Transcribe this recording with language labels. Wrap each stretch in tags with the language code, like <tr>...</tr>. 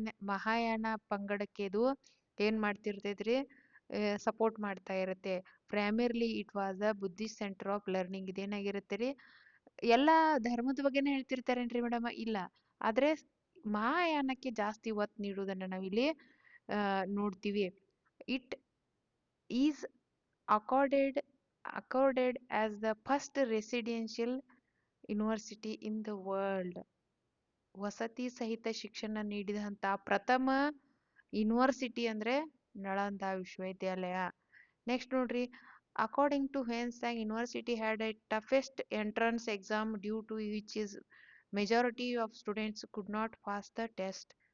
<kn>ಮಹಾಯಾನ ಪಂಗಡಕ್ಕೆ ಇದು ಏನ್ ಮಾಡ್ತಿರ್ತೈತ್ರಿ, ಸಪೋರ್ಟ್ ಮಾಡ್ತಾ ಇರುತ್ತೆ.</kn> <en>Primarily it was a Buddhist centre of learning.</en> <kn>ಇದೇನಾಗಿರುತ್ತೆ ರೀ, ಎಲ್ಲಾ ಧರ್ಮದ ಬಗ್ಗೆನೇ ಹೇಳ್ತಿರ್ತಾರೇನ್ರಿ ಮೇಡಮ್? ಇಲ್ಲ, ಆದ್ರೆ ಮಹಾಯಾನಕ್ಕೆ ಜಾಸ್ತಿ ಒತ್ತು ನೀಡುವುದನ್ನ ನಾವಿಲ್ಲಿ ನೋಡ್ತೀವಿ.</kn> <en>It is accorded accorded as the first residential university in the world.</en> <kn>ವಸತಿ ಸಹಿತ ಶಿಕ್ಷಣ ನೀಡಿದಂತಹ ಪ್ರಥಮ ಯೂನಿವರ್ಸಿಟಿ ಅಂದ್ರೆ ನಳಂದ ವಿಶ್ವವಿದ್ಯಾಲಯ.</kn> <en>next</en> <kn>ನೋಡ್ರಿ,</kn> <en>According to Hiuen Tsang university had a toughest entrance exam due to which is majority of students could not pass the test.</en>